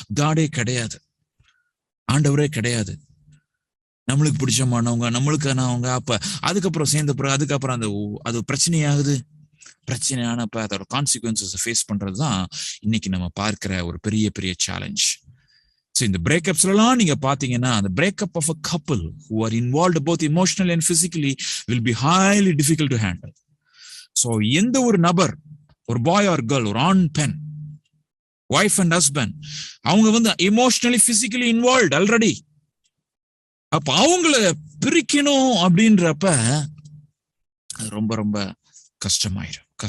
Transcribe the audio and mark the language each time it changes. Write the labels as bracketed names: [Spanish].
[Tamil] காடே கிடையாது, ஆண்டவரே கிடையாது. நம்மளுக்கு பிடிச்சமானவங்க, நம்மளுக்கானவங்க. அப்ப அதுக்கப்புறம் சேர்ந்த பிறகு அதுக்கப்புறம் அது பிரச்சனையானப்ப அதோட கான்சிக்வன்சஸ் ஃபேஸ் பண்றதுதான் இன்னைக்கு நம்ம பார்க்கிற ஒரு பெரிய பெரிய சேலஞ்ச். இந்த பிரேக்கப்ஸ்லாம் நீங்க பாத்தீங்கன்னா, [English] அந்த breakup of a couple who are involved both emotionally and physically will be highly difficult to handle. [Tamil] So எந்த ஒரு நபர், ஒரு பாய் ஆர் கேர்ள், ஒரு ஆண் பெண், ஒய்ஃப் அண்ட் ஹஸ்பண்ட், அவங்க எமோஷனலி பிசிக்கலி இன்வால்வ்ட் ஆல்ரெடி. அப்ப அவங்கள பிரிக்கணும் அப்படின்றப்ப ரொம்ப ரொம்ப கஷ்டமாயிரும்.